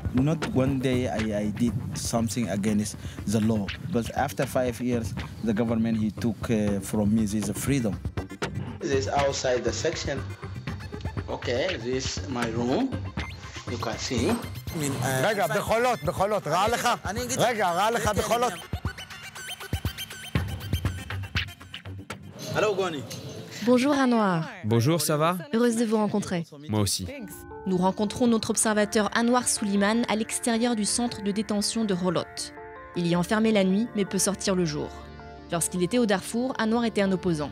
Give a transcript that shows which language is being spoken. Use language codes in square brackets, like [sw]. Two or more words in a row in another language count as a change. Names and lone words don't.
[en] Not one day I did something against the law, but after 5 years, the government he took from me this freedom. This outside the section. Okay, this is my room. You can see. [he] רגע, בחולות, רע לך? רגע, רע לך בחולות? [en] Hello, Goni. [fr] Bonjour Anwar. Bonjour, ça va? Heureuse de vous rencontrer. Moi aussi. Nous rencontrons notre observateur Anwar Suleiman à l'extérieur du centre de détention de Holot. Il y est enfermé la nuit mais peut sortir le jour. Lorsqu'il était au Darfour, Anwar était un opposant.